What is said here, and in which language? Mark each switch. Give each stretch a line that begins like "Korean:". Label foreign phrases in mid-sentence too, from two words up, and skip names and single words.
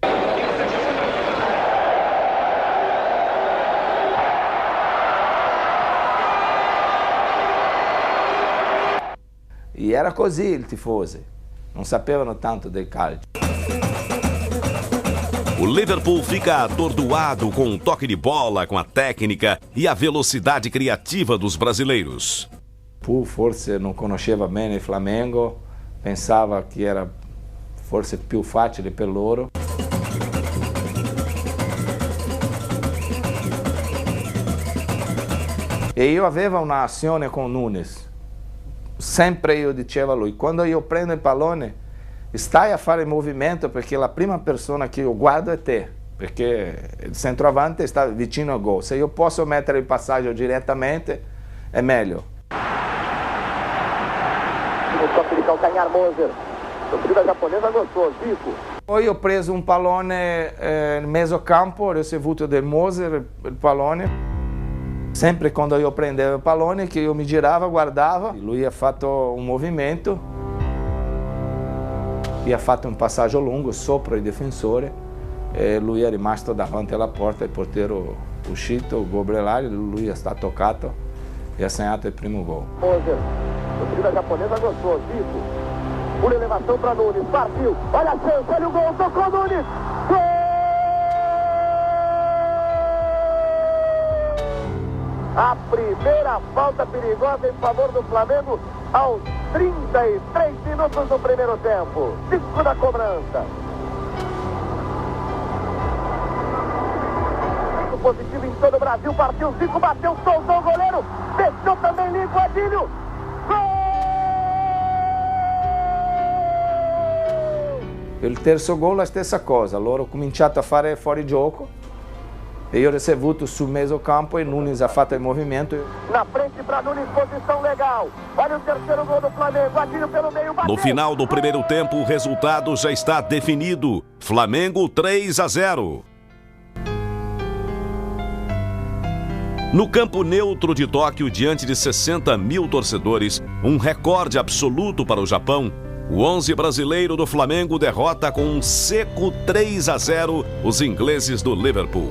Italian: E era così il tifosi, non sapevano tanto del calcio.
Portuguese: O Liverpool fica atordoado com o toque de bola, com a técnica e a velocidade criativa dos brasileiros.
Italian: Pur forse non conosceva bene il Flamengo, pensava che era forse più facile per loro. E io avevo un'azione con Nunes. Sempre io dicevo a lui, quando io prendo il pallone, stai a fare il movimento perché la prima persona che io guardo è te, perché il centroavante sta vicino al gol. Se io posso mettere il passaggio direttamente, è meglio.
Portuguese: O toque di calcanhar Moser, a torcida japonesa gostou, Zico.
Italian: Poi ho preso un pallone nel mezzo campo, ho ricevuto del Moser il pallone. Sempre quando io prendevo il pallone, che io mi girava, guardava, lui ha fatto un movimento e ha fatto un passaggio lungo sopra il difensore e lui è rimasto davanti alla porta, il portiere uscito, il Gobrelari, lui sta toccato e ha segnato il primo gol.
Portuguese: Moser, a torcida japonesa gostou, Zico. Por elevação para Nunes, partiu, olha a chance, olha o gol, tocou Nunes, gol! A primeira falta perigosa em favor do Flamengo aos 33 minutos do primeiro tempo. 5 da cobrança. Positivo em todo o Brasil, partiu Zico, bateu, soltou o goleiro, deixou também limpo Adílio. Gol!
Italian: Il terzo gol la stessa cosa, loro ho cominciato a fare fuori gioco E io ho ricevuto sul meio-campo e Nunes ha fatto il movimento.
Portuguese: Na frente para Nunes, posição legal. Olha o terceiro gol do Flamengo, atira pelo meio. No final do primeiro tempo, o resultado já está definido. Flamengo 3-0. No campo neutro de Tóquio, diante de 60 mil torcedores, um recorde absoluto para o Japão, o 11 brasileiro do Flamengo derrota com um seco 3-0 os ingleses do Liverpool.